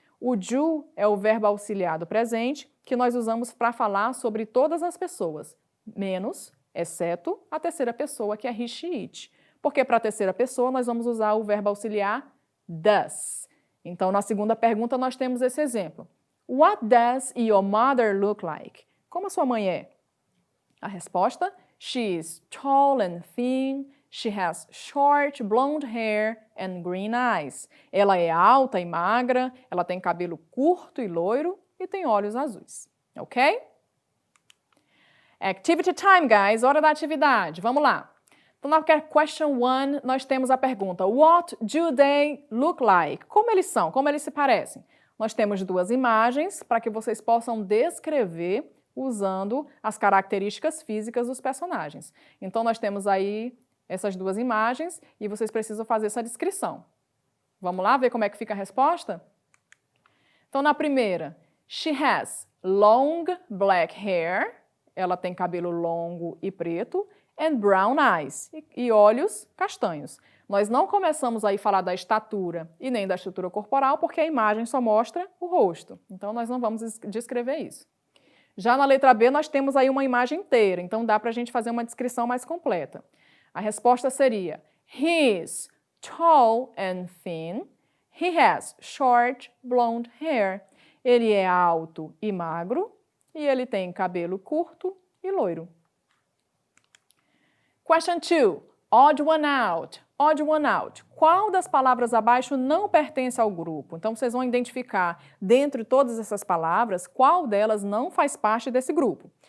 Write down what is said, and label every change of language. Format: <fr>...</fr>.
<pt>O do é o verbo auxiliar do presente, que nós usamos para falar sobre todas as pessoas, menos, exceto, a terceira pessoa, que é he, she, it. Porque para a terceira pessoa nós vamos usar o verbo auxiliar does. Então, na segunda pergunta nós temos esse exemplo.</pt> <en>What does your mother look like?</en> <pt>Como a sua mãe é?</pt> <en>A resposta, she is tall and thin, she has short blonde hair and green eyes.</en> <pt>Ela é alta e magra, ela tem cabelo curto e loiro e tem olhos azuis. Ok?</pt> <en>Activity time, guys.</en> <pt>Hora da atividade. Vamos lá. Então, na question 1, nós temos a pergunta:</pt> <en>What do they look like?</en> <pt>Como eles são? Como eles se parecem? Nós temos duas imagens para que vocês possam descrever usando as características físicas dos personagens. Então, nós temos aí essas duas imagens e vocês precisam fazer essa descrição. Vamos lá ver como é que fica a resposta? Então, na primeira,</pt> <en>she has long black hair,</en> <pt>ela tem cabelo longo e preto,</pt> <en>and brown eyes,</en> <pt>e olhos castanhos. Nós não começamos aí a falar da estatura e nem da estrutura corporal, porque a imagem só mostra o rosto. Então, nós não vamos descrever isso. Já na letra B, nós temos aí uma imagem inteira, então dá para a gente fazer uma descrição mais completa.</pt> <en>A resposta seria: he is tall and thin. He has short blonde hair.</en> <pt>Ele é alto e magro e ele tem cabelo curto e loiro.</pt> <en>Question 2. Odd one out. Odd one out.</en> <pt>Qual das palavras abaixo não pertence ao grupo? Então, vocês vão identificar, dentre todas essas palavras, qual delas não faz parte desse grupo.</pt>